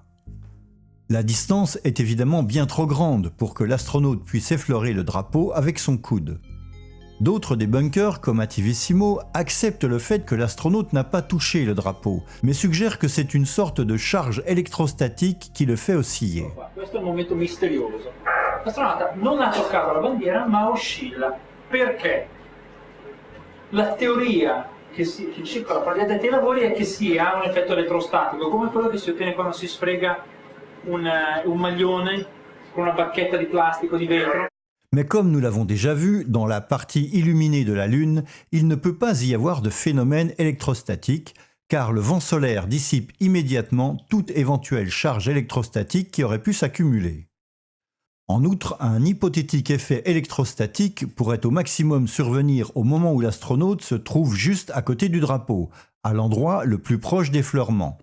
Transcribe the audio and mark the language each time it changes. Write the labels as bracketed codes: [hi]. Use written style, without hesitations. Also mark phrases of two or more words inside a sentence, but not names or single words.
[fr] La distance est évidemment bien trop grande pour que l'astronaute puisse effleurer le drapeau avec son coude. D'autres des bunkers, comme Ativissimo, acceptent le fait que l'astronaute n'a pas touché le drapeau, mais suggèrent que c'est une sorte de charge électrostatique qui le fait osciller. [it] Questo è il momento misterioso. L'astronauta non ha toccato la bandiera, ma oscilla. Perché? La teoria che circola fra gli addetti ai lavori è che sia un effetto elettrostatico, come quello che si ottiene quando si sfrega un maglione con una bacchetta di plastica o di vetro. [fr] Mais comme nous l'avons déjà vu, dans la partie illuminée de la Lune, il ne peut pas y avoir de phénomène électrostatique, car le vent solaire dissipe immédiatement toute éventuelle charge électrostatique qui aurait pu s'accumuler. En outre, un hypothétique effet électrostatique pourrait au maximum survenir au moment où l'astronaute se trouve juste à côté du drapeau, à l'endroit le plus proche d'effleurement.